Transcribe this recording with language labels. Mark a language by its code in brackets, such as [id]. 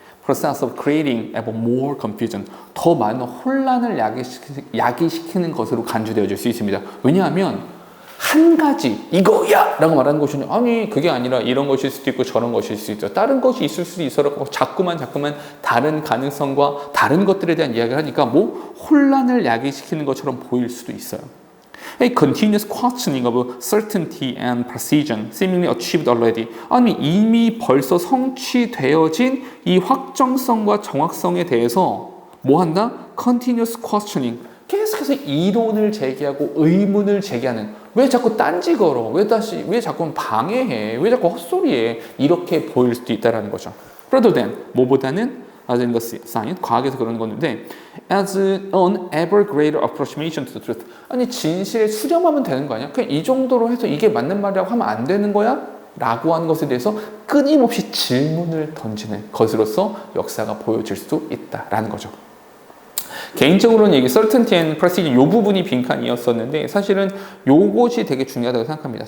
[en] process of creating ever more confusion. [ko] 더 많은 혼란을 야기시키는 것으로 간주되어질 수 있습니다. 왜냐하면 한 가지 이거야 라고 말하는 것이 아니 그게 아니라 이런 것일 수도 있고 저런 것일 수도 있죠. 다른 것이 있을 수도 있어라고 자꾸만 다른 가능성과 다른 것들에 대한 이야기를 하니까 뭐 혼란을 야기시키는 것처럼 보일 수도 있어요. [en] A continuous questioning of certainty and precision seemingly achieved already. [ko] 아니 이미 벌써 성취되어진 이 확정성과 정확성에 대해서 뭐 한다? [en] Continuous questioning. [ko] 계속해서 이론을 제기하고 의문을 제기하는. 왜 자꾸 딴지 걸어? 왜 자꾸 방해해? 왜 자꾸 헛소리해? 이렇게 보일 수도 있다는 거죠. [en] Rather than [ko] 뭐보다는 [en] as in the science, [ko] 과학에서 그러는 건데 [en] as an ever greater approximation to the truth. [ko] 아니 진실에 수렴하면 되는 거 아니야? 그냥 이 정도로 해서 이게 맞는 말이라고 하면 안 되는 거야? 라고 하는 것에 대해서 끊임없이 질문을 던지는 것으로서 역사가 보여질 수도 있다라는 거죠. 개인적으로는 이게 [en] certainty and precision [ko] 요 부분이 빈칸이었었는데 사실은 요것이 되게 중요하다고 생각합니다.